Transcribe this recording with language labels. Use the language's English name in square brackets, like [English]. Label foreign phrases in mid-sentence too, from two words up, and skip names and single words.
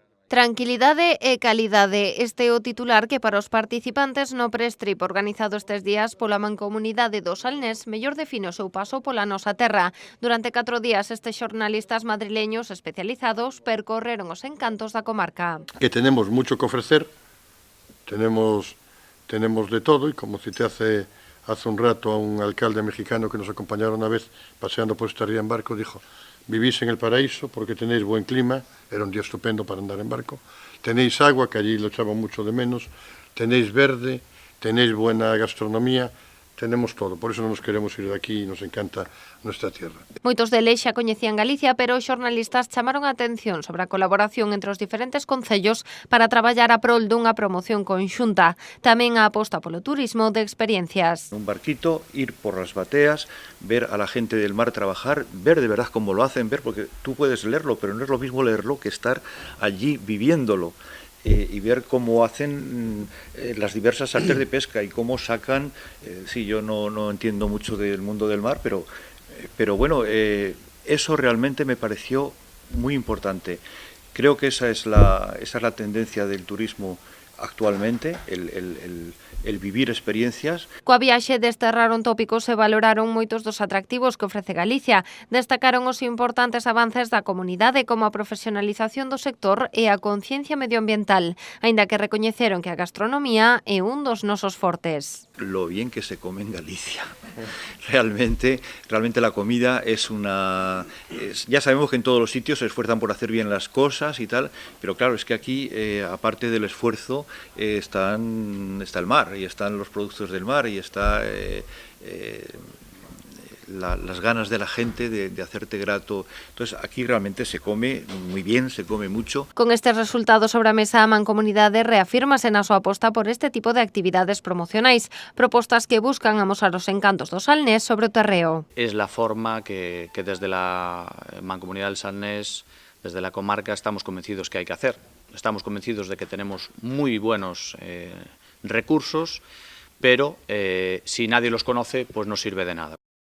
[Galician] Tranquilidade e calidade. Este é o titular que para os participantes no pré-strip organizado estes días pola Mancomunidade do Salnés mellor define o seu paso pola nosa terra. Durante 4 días estes xornalistas madrileños especializados percorreron os encantos da comarca. [Spanish] Que tenemos mucho que ofrecer, tenemos de todo, y como cité hace un rato a un alcalde mexicano que nos acompañaron una vez paseando por esta ría en barco, dijo: vivís en el paraíso porque tenéis buen clima, era un día estupendo para andar en barco, tenéis agua, que allí lo echaban mucho de menos, tenéis verde, tenéis buena gastronomía, tenemos todo, por eso non nos queremos ir de aquí e nos encanta nuestra tierra. [Galician] Moitos deles xa coñecían Galicia, pero os xornalistas chamaron a atención sobre a colaboración entre os diferentes concellos para traballar a prol dunha promoción conxunta. Tamén a aposta polo turismo de experiencias. [Spanish] Un barquito, ir por las bateas, ver a la gente del mar trabajar, ver de verdad cómo lo hacen, ver, porque tú puedes leerlo, pero no es lo mismo leerlo que estar allí viviéndolo. Y ver cómo hacen las diversas artes de pesca y cómo sacan, sí, yo no entiendo mucho del mundo del mar, pero bueno, eso realmente me pareció muy importante. Creo que esa es la tendencia del turismo actualmente, el vivir experiencias. [Galician] Coa viaxe desterraron tópicos e valoraron moitos dos atractivos que ofrece Galicia. Destacaron os importantes avances da comunidade como a profesionalización do sector e a conciencia medioambiental, aínda que recoñeceron que a gastronomía é un dos nosos fortes. [Spanish] Lo bien que se come en Galicia. Realmente la comida es una... ya sabemos que en todos los sitios se esfuerzan por hacer bien las cosas y tal, pero claro, es que aquí, aparte del esfuerzo, está el mar, y están los productos del mar, y está las ganas de la gente de hacerte grato. Entonces aquí realmente se come muy bien, se come mucho. [Galician] Con estes resultados sobre a mesa, a Mancomunidade reafírmase na súa aposta por este tipo de actividades promocionais, propostas que buscan amosar os encantos do Salnés sobre o terreo. [Spanish] Es la forma que desde la Mancomunidad del Salnés, desde la comarca, estamos convencidos que hay que hacer. Estamos convencidos de que tenemos muy buenos recursos, pero si nadie los conoce, pues no sirve de nada.